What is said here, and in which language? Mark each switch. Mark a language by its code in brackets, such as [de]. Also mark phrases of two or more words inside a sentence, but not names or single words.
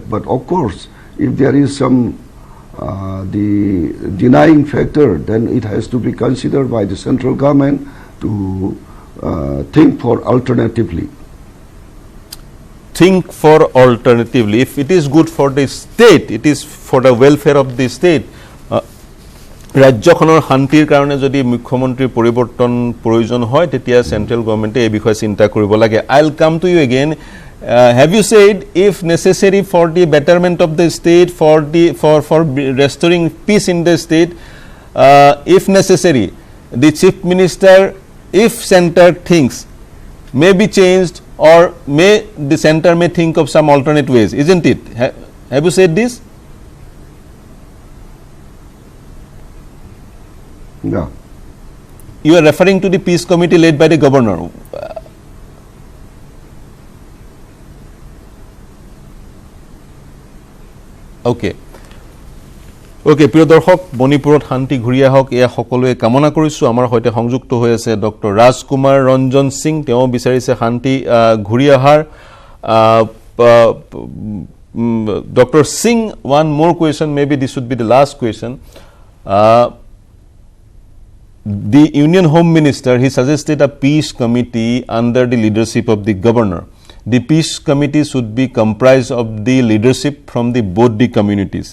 [en] But of course, if there is some the denying factor, then it has to be considered by the central government to think for alternatively. Think for alternatively. If it is good for the state, it is for the welfare of the state. [as] ৰাজ্যখনৰ শান্তিৰ কাৰণে যদি মুখ্যমন্ত্ৰীৰ পৰিৱৰ্তন প্ৰয়োজন হয় তেতিয়া [en] central government [as] এই বিষয়ে চিন্তা কৰিব লাগে. [en] I'll come to you again. Have you said if necessary for the betterment of the state, for restoring peace in the state, if necessary, the chief minister, if center thinks, may be changed, or the center may think of some alternate ways, isn't it? Have you said this? No. You are referring to the peace committee led by the governor. Okay. [as] প্ৰিয় দৰ্শক, মণিপুৰত শান্তি ঘূৰি আহক এয়া সকলোৱে কামনা কৰিছোঁ. আমাৰ সৈতে সংযুক্ত হৈ আছে ডক্টৰ ৰাজকুমাৰ ৰঞ্জন সিং, তেওঁ বিচাৰিছে শান্তি ঘূৰি অহাৰ. [en] Dr. Singh, one more question, maybe this would be the last question. The Union Home Minister, he suggested a peace committee under the leadership of the governor. The peace committee should be comprised of the leadership from both the communities.